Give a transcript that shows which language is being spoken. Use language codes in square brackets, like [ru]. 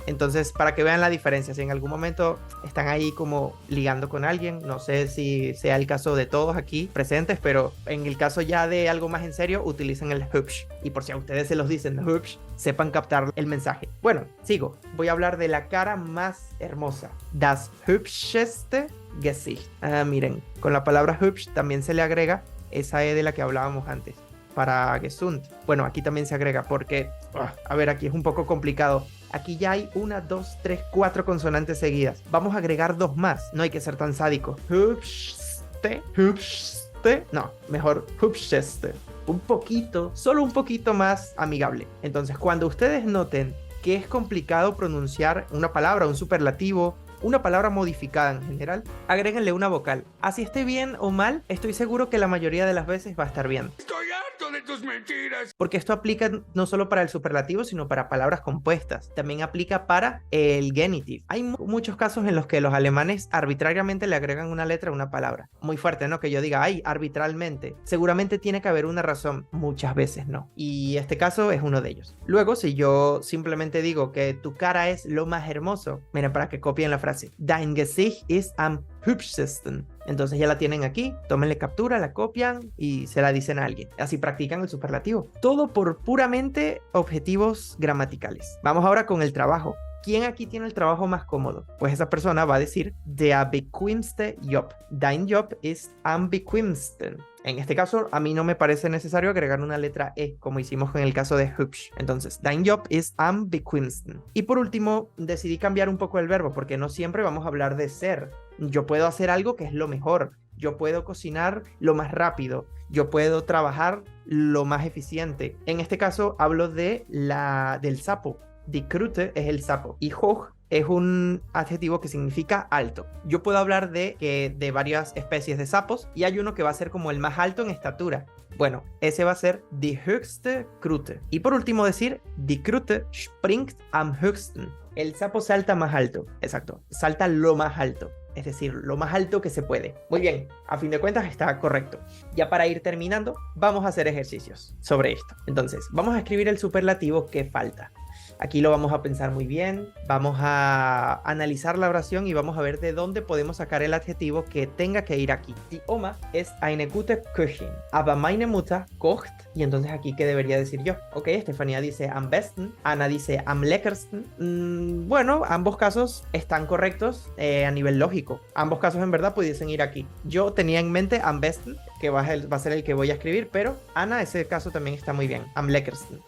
[es] Entonces, para que vean la diferencia, si en algún momento están ahí como ligando con alguien, no sé si sea el caso de todos aquí presentes, pero en el caso ya de algo más en serio, utilicen el hübsch. Y por si a ustedes se los dicen hübsch, sepan captar el mensaje. Bueno, sigo. Voy a hablar de la cara más hermosa. [de] Das hübscheste Gesicht. [es] Miren, con la palabra hübsch también se le agrega esa E de la que hablábamos antes, para gesund. Bueno, aquí también se agrega porque, a ver, aquí es un poco complicado. Aquí ya hay 1, 2, 3, 4 consonantes seguidas. Vamos a agregar 2 más. [de] No hay que ser tan sádico. Hübschste, hübschste. [es] No, mejor hübscheste. Un poquito, solo un poquito más amigable. Entonces, cuando ustedes noten que es complicado pronunciar una palabra, un superlativo, una palabra modificada en general, agréguenle una vocal. Así esté bien o mal, estoy seguro que la mayoría de las veces va a estar bien. Estoy harto de tus mentiras. Porque esto aplica no solo para el superlativo, sino para palabras compuestas. También aplica para el genitive. Hay muchos casos en los que los alemanes arbitrariamente le agregan una letra a una palabra. Muy fuerte, ¿no? Que yo diga, ay, arbitralmente. Seguramente tiene que haber una razón. Muchas veces no. Y este caso es uno de ellos. Luego, si yo simplemente digo que tu cara es lo más hermoso, miren, para que copien la frase. [de] Dein Gesicht ist am hübschesten. [es] Entonces ya la tienen aquí, tómenle captura, la copian y se la dicen a alguien. Así practican el superlativo. Todo por puramente objetivos gramaticales. Vamos ahora con el trabajo. ¿Quién aquí tiene el trabajo más cómodo? Pues esa persona va a decir [de] der bequemste Job. Dein Job ist am bequemsten. [es] En este caso, a mí no me parece necesario agregar una letra E, como hicimos en el caso de hübsch. [de] Entonces, dein Job ist am bequemsten. [es] Y por último, decidí cambiar un poco el verbo, porque no siempre vamos a hablar de ser. Yo puedo hacer algo que es lo mejor. Yo puedo cocinar lo más rápido. Yo puedo trabajar lo más eficiente. En este caso, hablo del sapo. Die Kröte es el sapo. Y hoch es un adjetivo que significa alto. Yo puedo hablar de varias especies de sapos y hay uno que va a ser como el más alto en estatura. Bueno, ese va a ser [de] die höchste Kröte. [es] Y por último decir, [de] die Kröte springt am höchsten. [es] El sapo salta más alto. Exacto, salta lo más alto. Es decir, lo más alto que se puede. Muy bien, a fin de cuentas está correcto. Ya para ir terminando, vamos a hacer ejercicios sobre esto. Entonces, vamos a escribir el superlativo que falta. Aquí lo vamos a pensar muy bien, vamos a analizar la oración y vamos a ver de dónde podemos sacar el adjetivo que tenga que ir aquí. [de] Die Oma ist eine gute Köchin, aber meine Mutter kocht. [es] Y entonces aquí, ¿qué debería decir yo? Ok, Estefanía dice am besten, Ana dice am leckersten. Bueno, ambos casos están correctos a nivel lógico. Ambos casos en verdad pudiesen ir aquí. Yo tenía en mente am besten, que va a ser el que voy a escribir, pero Ana, ese caso también está muy bien. Am leckersten.